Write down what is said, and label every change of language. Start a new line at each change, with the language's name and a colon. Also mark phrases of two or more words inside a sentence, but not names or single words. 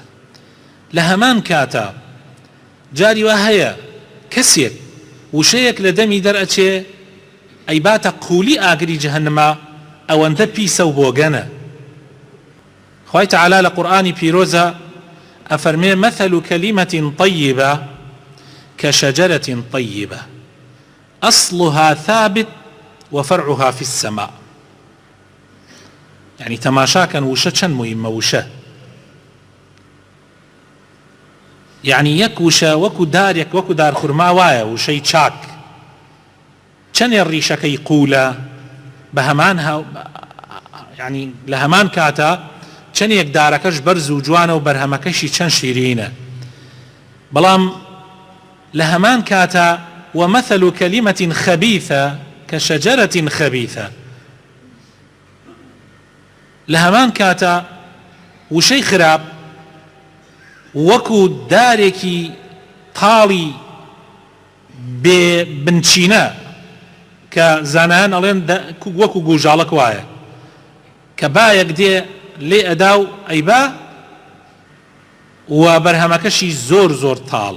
Central Kurdish: لە هەمان کاتە جاری وا هەیە کەسێک وشەیەک لە دەمی دەرئەچێ ئەی باتە قوولی ئاگری جەهەنەمە، ئەوەندە پیسە و بۆگەنە. خوای تەعالە لە قورئانی پیرۆزە ئەفەرمێ:
Arabic: مثل كلمة طيبة كشجرة طيبة أصلها ثابت وفرعها في السماء.
Central Kurdish: يعني تەماشاکەن وشە چەند موهیمە. وشە يعني یەک وشە وەکو دارێک، وەکو دار خورما وایە، وشەی چاک، چەندێ ڕیشەکەی قوولە، بە هەمان يعني لە هەمان کاتە چەندێک دارەکەش بەرز و جوانە و بەرهەمەکەشی چەند شیرینە. بەڵام لە هەمان کاتە
Arabic: ومثل كلمة خبيثة كشجرة خبيثة،
Central Kurdish: لە هەمان کاتە وشەی خراپ وەکو دارێکی تاڵی بێ بنچینە کە زانایان ئەڵێن وەکو گوژاڵک وایە، کە بایەک دێ لێ ئەدا و ئەیبا و بەرهەمەکەشی زۆر زۆر تاڵە.